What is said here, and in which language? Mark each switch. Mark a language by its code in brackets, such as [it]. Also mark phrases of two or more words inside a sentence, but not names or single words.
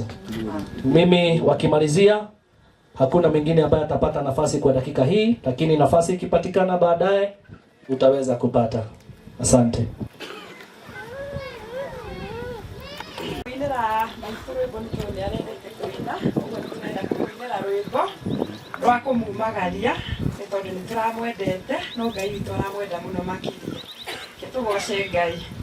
[sw] Mimi wakimalizia, hakuna mwingine ambaye atapata nafasi kwa dakika hii, lakini nafasi ikipatikana baadaye utaweza kupata. Asante. [ki] Rwako mumagaria ni tondu ni turamwendete no Ngai witũ aramwenda muno makĩria. Tugoce Ngai.